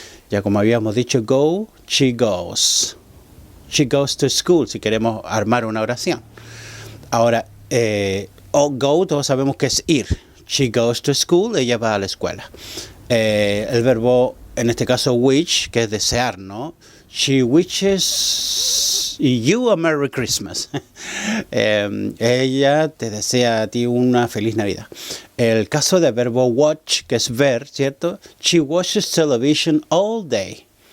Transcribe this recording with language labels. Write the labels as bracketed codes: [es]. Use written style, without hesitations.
[es] Ya como habíamos dicho, [en] go, she goes. She goes to school, [es] si queremos armar una oración. Ahora, go, todos sabemos que es ir. [en] She goes to school, [es] ella va a la escuela. El verbo, en este caso, wish, que es desear, ¿no? [en] She wishes you a Merry Christmas. [es] Ella te desea a ti una feliz Navidad. El caso del verbo watch, que es ver, ¿cierto? [en] She watches television all day.